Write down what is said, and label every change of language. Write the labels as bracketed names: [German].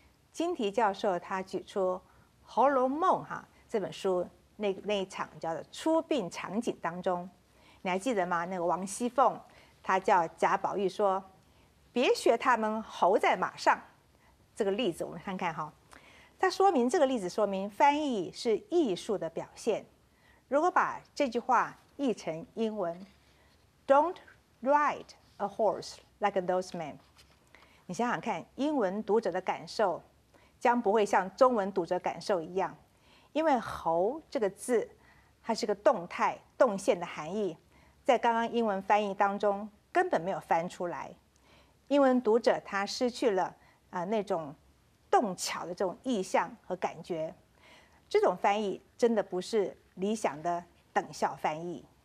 [Chinese] 金提教授他举出《红楼梦》这本书那一场叫做出殡场景当中，你还记得吗？那个王熙凤，她叫贾宝玉说：“别学他们猴在马上。” 这个例子我们看看哈，它说明这个例子说明翻译是艺术的表现。如果把这句话译成英文 [English] ，Don't ride a horse like those men。 [Chinese] 你想想看，英文读者的感受将不会像中文读者感受一样，因为“猴”这个字，它是个动态、动线的含义，在刚刚英文翻译当中根本没有翻出来。英文读者他失去了那种动巧的这种意象和感觉，这种翻译真的不是理想的等效翻译。